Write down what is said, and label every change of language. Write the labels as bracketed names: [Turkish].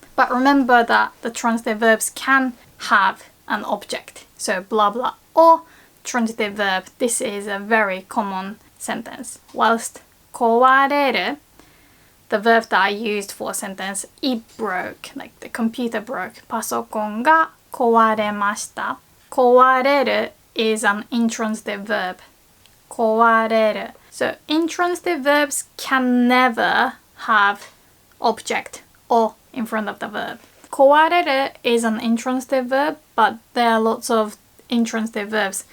[English] But remember that the transitive verbs can have an object. So blah blah or transitive verb. This is a very common sentence. Whilst 壊れる, the verb that I used for a sentence, it broke, like the computer broke. [Japanese] パソコンが壊れました. [English] 壊れる is an intransitive verb. [Japanese] 壊れる. [English] So intransitive verbs can never have object or in front of the verb. 壊れる is an intransitive verb, but there are lots of intransitive verbs.